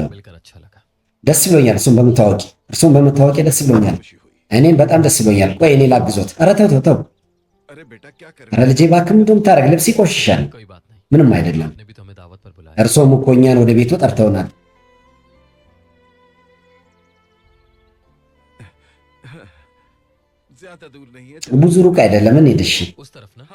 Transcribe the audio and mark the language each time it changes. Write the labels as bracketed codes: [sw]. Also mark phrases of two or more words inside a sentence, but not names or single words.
[hi] मिलकर अच्छा लगा। [am] ደስ ብሎኛል እርሱን በመታወቂ ደስ ብሎኛል። [hi] खुशी हुई। [am] እኔም በጣም ደስ ብሎኛል። ቆይ እኔ ላግዞት። ኧረ ተው ተው ተው። [hi] अरे बेटा क्या कर [am] ኧረ ልጄ እባክህ ምንድን ነው የምታደርግ? ልብስ ይቆሽሻል። [hi] कोई बात नहीं। [am] ምንም አይደለም። [hi] आपने भी तो हमें दावत पर बुलाया। [am] እርሶም እኮ እኛን ወደ ቤቱ ጠርተውናል። [hi] ज्यादा दूर नहीं है [am] ብዙ ሩቅ አይደለም እንሂድ እሺ [hi] उस तरफ ना